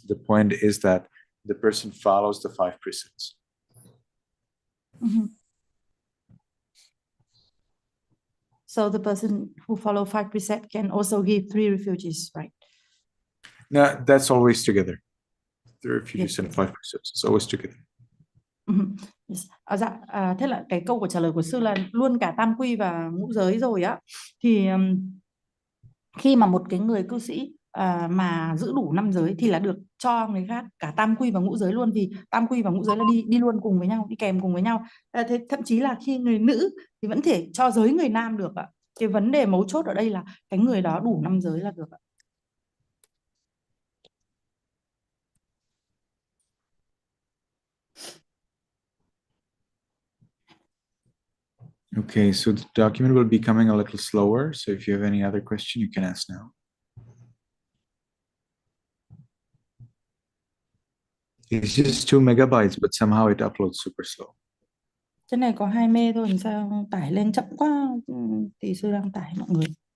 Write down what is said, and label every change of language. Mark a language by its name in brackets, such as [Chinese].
[English] The point is that the person follows the 5 precepts. So the person who follow 5 precepts can also give 3 refugees, right? No, that's always together. 3 refugees and 5 precepts. It's always together. Yes. [Vietnamese] Thế là cái câu trả lời của sư là luôn cả tam quy và ngũ giới rồi á. Thì khi mà một cái người cư sĩ mà giữ đủ 5 giới thì là được cho người khác cả tam quy và ngũ giới luôn, vì tam quy và ngũ giới là đi luôn cùng với nhau, đi kèm cùng với nhau. Thế thậm chí là khi người nữ thì vẫn thể cho giới người nam được ạ. Cái vấn đề mấu chốt ở đây là cái người đó đủ 5 giới là được ạ. [English] Okay, so the document will be coming a little slower. So if you have any other question, you can ask now. It's just 2 megabytes, but somehow it uploads super slow. [Vietnamese] Cái này có 2 mê thôi, làm sao tải lên chậm quá, thì sư đang tải mọi người.